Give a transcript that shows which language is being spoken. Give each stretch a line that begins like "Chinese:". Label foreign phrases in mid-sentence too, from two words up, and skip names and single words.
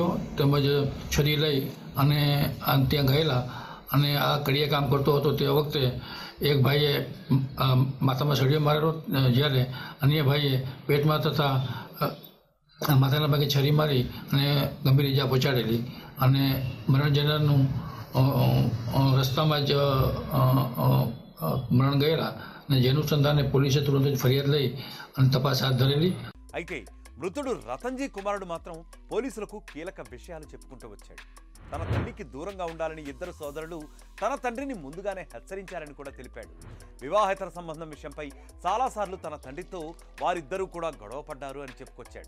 Gujarati: તેમજ છરી લઈ અને ત્યાં ગયેલા અને આ કડિયા કામ કરતો હતો તે વખતે એક ભાઈએ માથામાં સળિયો મારેલો, જ્યારે અન્ય ભાઈએ પેટમાં તથા માથાના ભાગે છરી મારી અને ગંભીર ઇજા પહોંચાડેલી અને મરણ જનારનું રસ્તામાં જ મરણ ગયેલા અને જેનું સંધાને પોલીસે તુરંત જ ફરિયાદ લઈ અને તપાસ હાથ ધરેલી.
Telugu: అయితే మృతుడు రతన్జీ కుమారుడు మాత్రం పోలీసులకు కీలక విషయాలు చెప్పుకుంటూ వచ్చాడు. తన తల్లికి దూరంగా ఉండాలని ఇద్దరు సోదరులు తన తండ్రిని ముందుగానే హెచ్చరించారని కూడా తెలిపాడు. వివాహేతర సంబంధం విషయంపై చాలాసార్లు తన తండ్రితో వారిద్దరూ కూడా గొడవ పడ్డారు అని చెప్పుకొచ్చాడు.